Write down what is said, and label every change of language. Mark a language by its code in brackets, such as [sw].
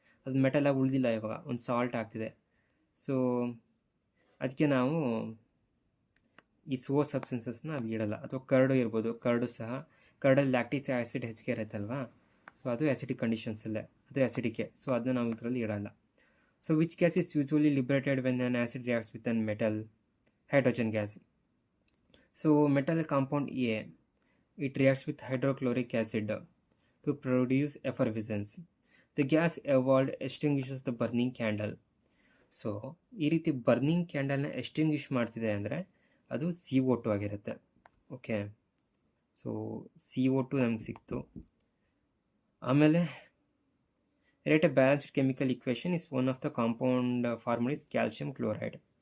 [kn] ಅದು ಮೆಟಲಾಗಿ ಉಳಿದಿಲ್ಲ, ಇವಾಗ ಒಂದು ಸಾಲ್ಟ್ ಆಗ್ತಿದೆ. ಸೊ ಅದಕ್ಕೆ ನಾವು ಈ ಸೋರ್ಸ್ ಸಬ್ಸ್ಟೆನ್ಸಸ್ನ ಅದು ಇಡಲ್ಲ. ಅಥವಾ ಕರ್ಡು ಇರ್ಬೋದು, ಕರ್ಡು ಸಹ, ಕರ್ಡಲ್ಲಿ ಲ್ಯಾಕ್ಟಿಕ್ ಆ್ಯಸಿಡ್ ಹೆಚ್ಚಿಗೆ ಇರುತ್ತೆ ಅಲ್ವಾ. ಸೊ ಅದು ಆ್ಯಸಿಡಿಕ್ ಕಂಡೀಷನ್ಸಲ್ಲೇ, ಅದು ಆ್ಯಸಿಡಿಕೆ. ಸೊ ಅದನ್ನ ನಾವು ಇದರಲ್ಲಿ ಇಡಲ್ಲ. [en] So which gas is usually liberated when an acid reacts with an metal, hydrogen gas. So metal compound A, it reacts with hydrochloric acid to produce effervescence. The gas evolved extinguishes the burning candle. [kn] So ಈ ರೀತಿ burning ಕ್ಯಾಂಡಲ್ನ ಎಸ್ಟಿಂಗ್ವಿಷ್ ಮಾಡ್ತಿದೆ ಅಂದರೆ ಅದು CO2 ಆಗಿರುತ್ತೆ. Okay, so CO2 ನಮ್ಗೆ ಸಿಕ್ತು. [en] ಆಮೇಲೆ write a balanced chemical equation is one of the compound formula is calcium chloride.